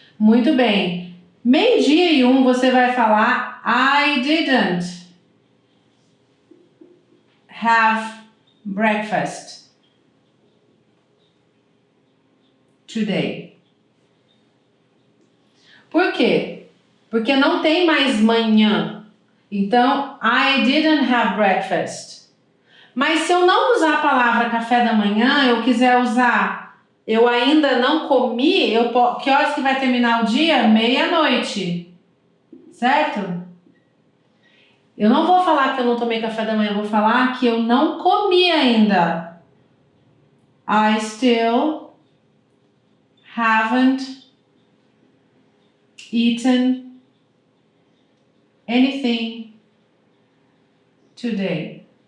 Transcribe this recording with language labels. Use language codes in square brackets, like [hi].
[pt] Muito bem. Meio-dia e 1 você vai falar [en] I didn't have breakfast today. [pt] Por quê? Porque não tem mais manhã. [en] Então, I didn't have breakfast. [pt] Mas se eu não usar a palavra café da manhã, eu quiser usar eu ainda não comi, que horas que vai terminar o dia? Meia-noite. Certo? Eu não vou falar que eu não tomei café da manhã, eu vou falar que eu não comi ainda. [en] I still haven't eaten anything today.